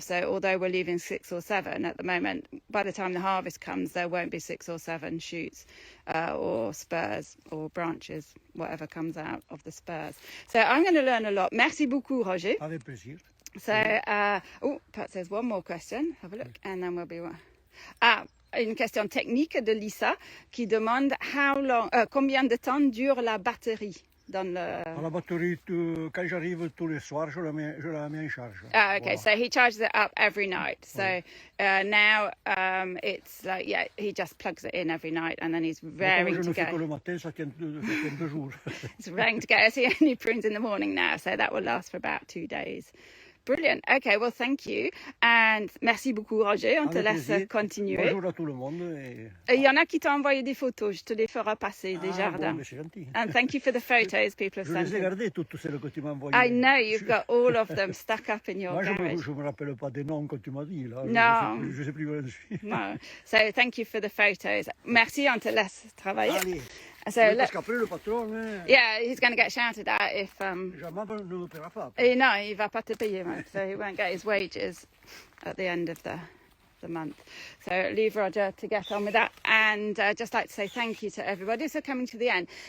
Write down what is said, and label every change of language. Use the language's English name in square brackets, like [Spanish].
[English] So although we're leaving 6 or 7 at the moment, by the time the harvest comes, there won't be 6 or 7 shoots or spurs or branches, whatever comes out of the spurs. So I'm going to learn a lot. [French] Merci beaucoup, Roger. Avec plaisir. [English] So, perhaps there's one more question. Have a look, and then we'll be... [French] Une question technique de Lisa qui demande combien de temps dure la batterie dans le... La batterie, quand j'arrive tous les soirs, je la mets en charge. Okay, voilà. [English] So he charges it up every night. So now it's like, he just plugs it in every night and then he's raring to go. [French] Je ne fais que le matin, ça tient 2 jours. [English] It's raring to go. I see only prunes in the morning now, so that will last for about 2 days. Brilliant. Okay, well, thank you. And [French] merci beaucoup, [English] Roger. [French] On te laisse continuer. Bonjour à tout le monde. Il y en a qui t'ont envoyé des photos. Je te les ferai passer des jardins. Bon, c'est gentil. [English] And thank you for the photos people have sent. [French] Je les ai gardées toutes celles que tu m'as envoyées. [English] I know, you've got all of them stuck up in your garage. [French] Je me rappelle pas des noms que tu m'as dit. Là. [English] No. [French] Je sais plus où je suis. [English] No. So thank you for the photos. [French] Merci, on te laisse travailler. Allez. [English] So [French] parce qu'après le patron... [English] Yeah, he's going to get shouted at if... [French] Jean-Marc ne me paiera pas. No, il va pas te payer, mate. [English] So he won't get his wages at the end of the month. So leave Roger to get on with that. And just like to say thank you to everybody for coming to the end.